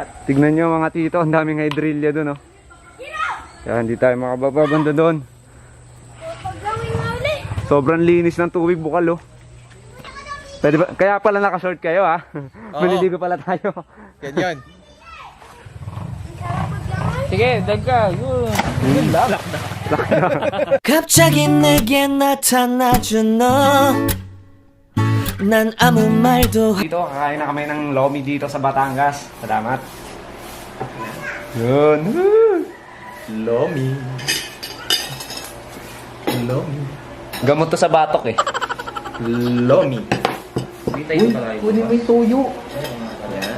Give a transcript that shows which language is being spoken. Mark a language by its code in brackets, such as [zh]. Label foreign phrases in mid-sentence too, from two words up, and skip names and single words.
[tl] Tignan nyo mga tito, ang daming hydrilla doon oh. Kaya hindi tayo makababanda doon. Sobrang linis ng tubig bukal oh. Pwede ba? Kaya pala nakashort kayo ha. Maliligo pala tayo. Ganyan. Sige, dag ka. Yun lang. [ko] 갑자기 내게 나타나준 너. 난 아무 말도 [tl] Dito, kakain na kami ng lomi dito sa Batangas. Salamat. Yun. Lomi. Lomi. Gamot to sa batok eh. Lomi. Uy, Kunin mo yung tuyo. Ayan.